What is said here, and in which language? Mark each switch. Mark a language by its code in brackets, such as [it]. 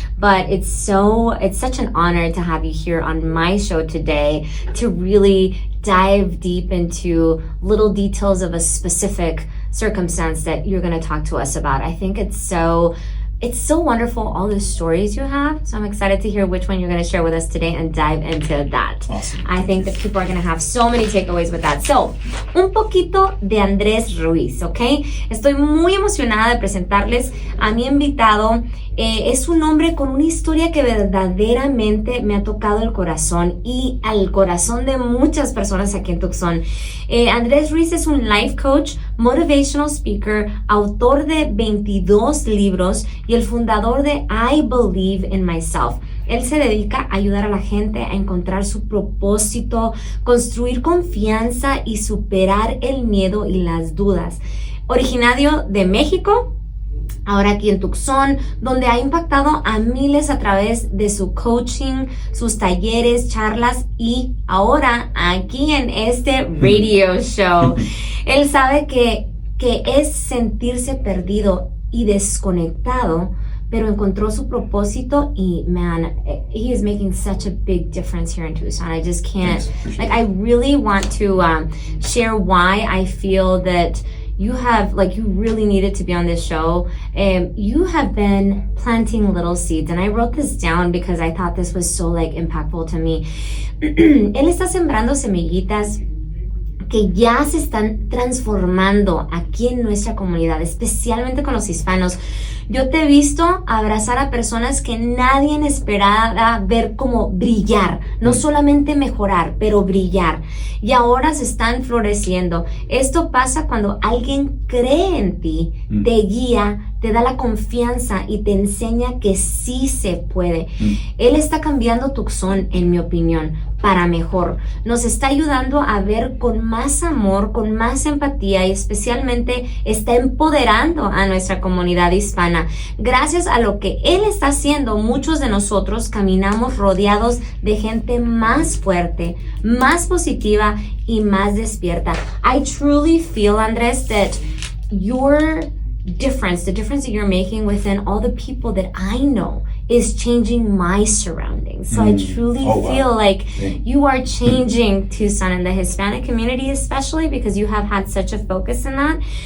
[en] But it's such an honor to have you here on my show today to really dive deep into little details of a specific circumstance that you're going to talk to us about. I think it's so wonderful, all the stories you have. So I'm excited to hear which one you're going to share with us today and dive into that. Awesome. I think that people are going to have so many takeaways with that. [es] So, un poquito de Andrés Ruiz, ¿ok? Estoy muy emocionada de presentarles a mi invitado. Es un hombre con una historia que verdaderamente me ha tocado el corazón y al corazón de muchas personas aquí en Tucson. Andrés Ruiz es un [en] life coach, motivational speaker, [es] autor de 22 libros y el fundador de I Believe in Myself. Él se dedica a ayudar a la gente a encontrar su propósito, construir confianza y superar el miedo y las dudas. Originario de México, ahora aquí en Tucson, donde ha impactado a miles a través de su coaching, sus talleres, charlas y ahora aquí en este radio show. Él sabe que es sentirse perdido y desconectado, pero encontró su propósito y [en] man, he is making such a big difference here in Tucson. I just can't, I really want to share why I feel that you really needed to be on this show. You have been planting little seeds, and I wrote this down because I thought this was so impactful to me. [es] Él está sembrando semillitas que ya se están transformando aquí en nuestra comunidad, especialmente con los hispanos. Yo te he visto abrazar a personas que nadie esperaba ver como brillar, no solamente mejorar, pero brillar. Y ahora se están floreciendo. Esto pasa cuando alguien cree en ti, te guía, te da la confianza y te enseña que sí se puede. Él está cambiando Tucson, en mi opinión, para mejor. Nos está ayudando a ver con más amor, con más empatía y especialmente está empoderando a nuestra comunidad hispana. Gracias a lo que él está haciendo, muchos de nosotros caminamos rodeados de gente más fuerte, más positiva y más despierta. [en] I truly feel, Andrés, that the difference that you're making within all the people that I know is changing my surroundings. So I truly feel like you are changing Tucson and the Hispanic community, especially because you have had such a focus in that.